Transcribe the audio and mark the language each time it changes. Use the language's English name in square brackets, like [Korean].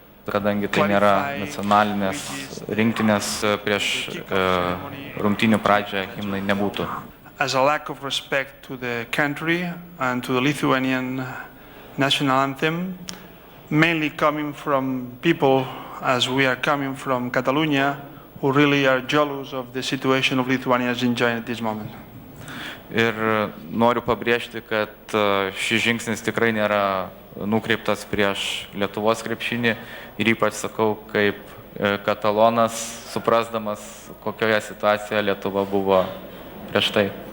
[Lithuanian] Kadangi tai nėra nacionalinės rinktinės, prieš rungtynių pradžią himnai nebūtų. [English] As a lack of respect to the country and to the Lithuanian national anthem, mainly coming from people, as we are coming from Catalonia, who really are jealous of the situation of Lithuanians enjoying at this moment. [Lithuanian] Ir noriu pabrėžti, kad šis žingsnis tikrai nėra nukreiptas prieš Lietuvos krepšinį ir ypač sakau, kaip katalonas, suprasdamas, kokioje situacijoje Lietuva buvo prieš tai.